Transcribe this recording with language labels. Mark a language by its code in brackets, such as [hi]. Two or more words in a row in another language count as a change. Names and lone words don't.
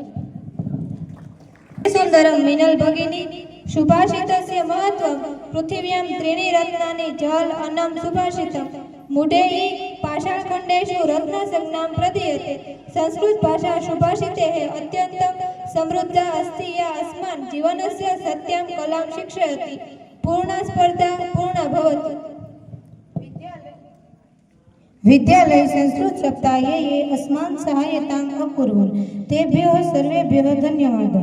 [sa] સુંદરમ મિનલ ભગિની સુભાષિતસ્ય મહત્વમ પૃથિવ્યામ ત્રીણિ રત્નાनि જલ અન્નમ સુભાષિતમ મૂઢૈ પાષાણખંડેषु રત્નસંજ્ઞાં પ્રદીયતે. સંસ્કૃત ભાષા સુભાષિતે અત્યંતમ સમૃદ્ધા अस्ति या अस्मान् जीवनस्य सत्यां कलां शिक्षयति. पूर्णा स्पर्धा पूर्णा भवतु. विद्यालय संस्कृत सप्ताहे ये अस्मान् सहायताम् अकुर्वन् तेभ्यः सर्वेभ्यः धन्यवादः.